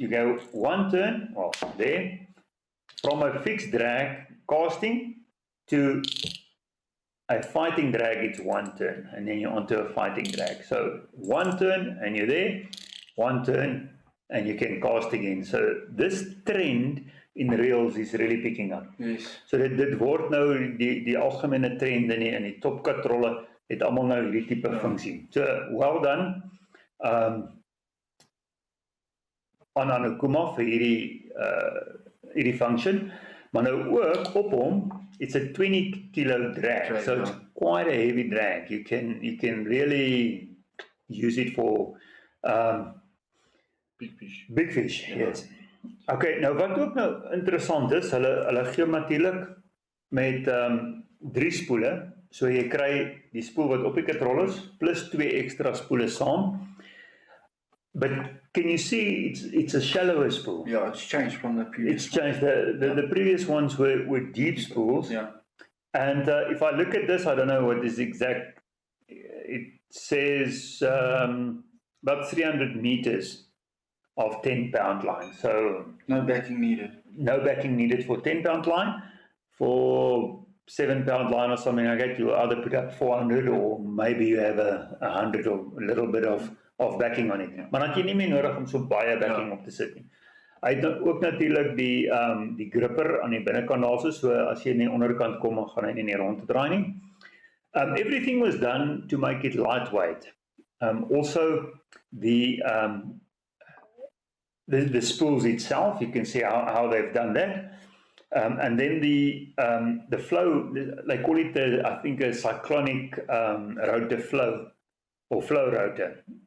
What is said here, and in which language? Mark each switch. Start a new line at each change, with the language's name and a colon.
English: You go one turn, well, there, from a fixed drag casting to a fighting drag, it's one turn, and then you're onto a fighting drag. So one turn and you're there, one turn and you can cast again. So this trend in reels is really picking up. Yes.
Afrikaans: So dit word nou die algemene trend in die topkatrolle het almal nou hierdie tipe funksie.
English: So well done
Afrikaans: aan Okuma vir hierdie function, maar nou ook op hom,
English: it's a 20 kilo drag, so it's quite a heavy drag. You can really use it for big fish, yes.
Afrikaans: Okay, nou wat ook nou interessant is, hulle gee natuurlik met 3 spoele, so jy kry die spoel wat op die katrol is, plus 2 extra spoele saam.
English: But can you see it's a shallower spool? Yeah, it's changed from the previous. It's changed. The previous ones were deep spools. Yeah. And if I look at this, I don't know what is exact. It says about 300 meters of 10-pound line. So no backing needed. No backing needed for 10-pound line. For 7-pound line or something like that, you either put up 400 or maybe you have 100 or a little bit of backing on it.
Afrikaans: Maar dan het jy nie meer nodig om so baie backing op te sit nie. Hy het ook natuurlik die gripper aan die binnekant daarso, so as jy aan die onderkant kom, dan gaan hy nie rond te draai nie.
English: Everything was done to make it lightweight. Also the spools itself, you can see how they've done that. And then the flow, they call it I think a cyclonic rotor flow, or flow rotor.